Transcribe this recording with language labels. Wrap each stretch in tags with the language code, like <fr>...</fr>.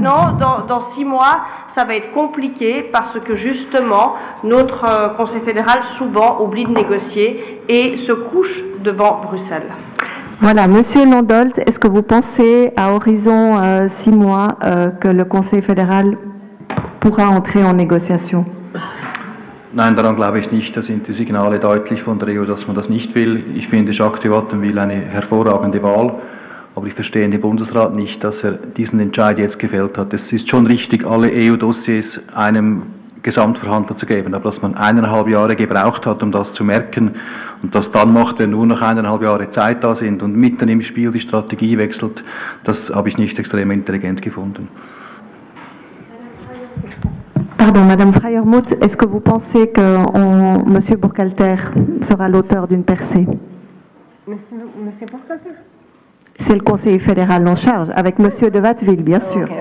<fr>Non, dans 6 mois, ça va être compliqué parce que justement, notre Conseil fédéral souvent oublie de négocier et se couche devant Bruxelles. Voilà, Monsieur Landolt, est-ce que vous pensez à horizon 6 mois que le Conseil fédéral pourra entrer en négociation?</fr> <de>Nein, daran glaube ich nicht. Da sind die Signale deutlich von der EU, dass man das nicht will. Ich finde, Jacques de Wattenwyl eine hervorragende Wahl. Aber ich verstehe den Bundesrat nicht, dass diesen Entscheid jetzt gefällt hat. Es ist schon richtig, alle EU-Dossiers einem Gesamtverhandler zu geben, aber dass man 1,5 Jahre gebraucht hat, um das zu merken und das dann macht, wenn nur noch 1,5 Jahre Zeit da sind und mitten im Spiel die Strategie wechselt, das habe ich nicht extrem intelligent gefunden.</de> <fr>Pardon, Madame Freiermuth, est-ce que vous pensez que Monsieur Burkhalter sera l'auteur d'une percée? Monsieur Burkhalter? C'est le Conseil fédéral en charge, avec Monsieur de Watteville, bien sûr.</fr>